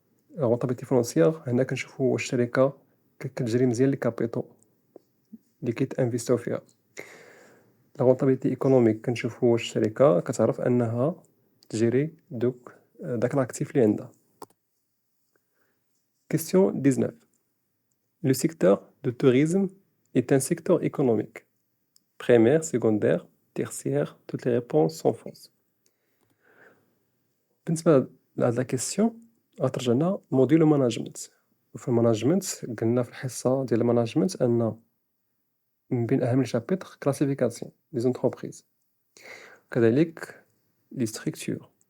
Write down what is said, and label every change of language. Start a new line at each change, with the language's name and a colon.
Arabic: لا رونطابيليتي فينونسيير هنا كنشوفو واش الشركة كتجري مزيان لي كابيتو اللي كيتانفيستيو فيها. لا رونطابيليتي ايكونوميك كنشوفو واش الشركة كتعرف أنها تجيري داك لاكتيف اللي عندها.
French: Question 19. Le secteur du tourisme est un secteur économique. Primaire, secondaire, tertiaire, toutes les réponses sont fausses.
Arabic: بالنسبة لهاد لا كيسيون غترجعنا موديل ماناجمنت. وفي الماناجمنت قلنا في الحصة ديال الماناجمنت أن من بين أهم الشابيتر كلاسيفيكاسيون لي زونتربريز، كذلك لي ستركتور.